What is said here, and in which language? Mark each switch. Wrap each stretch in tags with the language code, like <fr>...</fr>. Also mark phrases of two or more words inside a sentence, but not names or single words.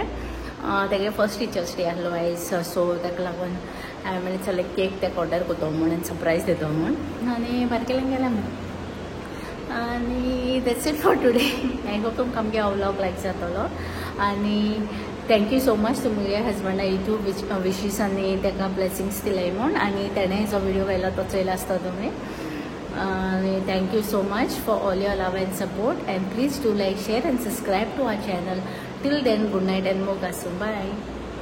<kok>तेगे</kok> <en>first teacher's day</en> <kok>आहलो आयज. सो ताका लागून हांवें म्हणलें चल केक ताका ऑर्डर करतो म्हणून सरप्रायज दितो म्हणून आनी बारकेलें गेलें म्हणून. आनी</kok> <en>that's it for today. I hope</en> <kok>तुमकां आमगे हो व्लॉग लायक जातलो. आनी</kok> <en>thank you so much</en> <kok>तुमगे हजबंडा</kok> <en>YouTube wishes</en> <kok>आनी ताका ब्लेसिंग्स दिले म्हूण. आनी ताणें जो व्हिडिओ घायला तो चोयला आसता तुमी.</kok> <en>Thank you so much for all your love and support, and please do like, share and subscribe to our channel. Till then, good night and moga soon. Bye.</en>